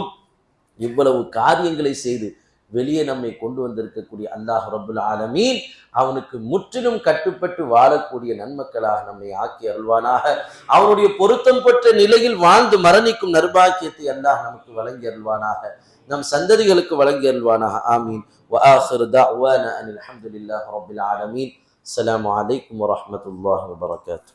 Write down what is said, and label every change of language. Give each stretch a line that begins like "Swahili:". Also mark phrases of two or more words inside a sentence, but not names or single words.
Tamil: இவ்வளவு காரியங்களை செய்து வெளியே நம்மை கொண்டு வந்திருக்கக்கூடிய
Arabic: الله رب العالمين
Tamil: அவனுக்கு முற்றிலும் கட்டுப்பட்டு வாழக்கூடிய நன்மக்களாக நம்மை ஆக்கி அருள்வானாக. அவனுடைய பொருத்தம் பெற்ற நிலையில் வாழ்ந்து மரணிக்கும் நற்பாக்கியத்தை அல்லாஹ் நமக்கு வழங்கி அருள்வானாக. நம் சந்ததிகளுக்கு வழங்கி அருள்வானாக. ஆமீன்.
Arabic: وآخر دعوانا أن الحمد لله رب العالمين. السلام عليكم ورحمة الله وبركاته.